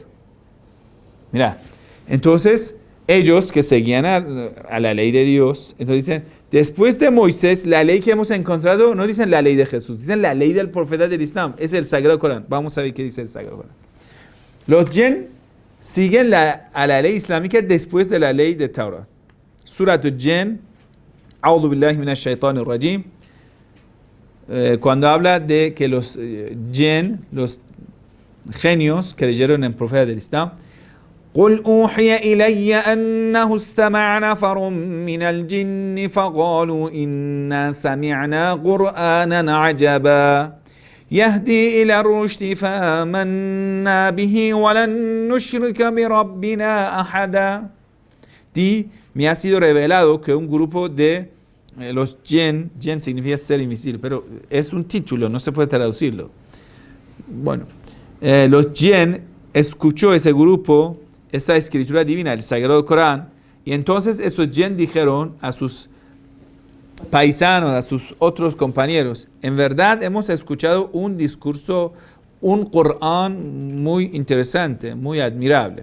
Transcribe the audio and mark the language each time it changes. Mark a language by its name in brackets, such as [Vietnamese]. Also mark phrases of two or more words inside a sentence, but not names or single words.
[Spanish] Mira, entonces ellos que seguían a la ley de Dios, entonces dicen, después de Moisés, la ley que hemos encontrado, no dicen la ley de Jesús, dicen la ley del profeta del Islam, es el Sagrado Corán. Vamos a ver qué dice el Sagrado Corán. Los jinn siguen a la ley islámica después de la ley de Torah. [Arabic] سورة الجن، أعوذ بالله من الشيطان الرجيم, [Spanish] cuando habla de que los jinn, los genios, creyeron en el profeta del Islam, [Arabic] قل أوحي إلي أنه استمع نفر من الجن فقالوا إنا سمعنا قرآنا عجبا يهدي إلى الرشد فآمنا به ولن نشرك بربنا أحدا. [Spanish] Me ha sido revelado que un grupo de los jinn significa ser invisible, pero es un título, no se puede traducirlo. Bueno, los jinn escuchó ese grupo esa escritura divina, el Sagrado Corán, y entonces estos jinn dijeron a sus paisanos, a sus otros compañeros, en verdad hemos escuchado un discurso, un Corán muy interesante, muy admirable.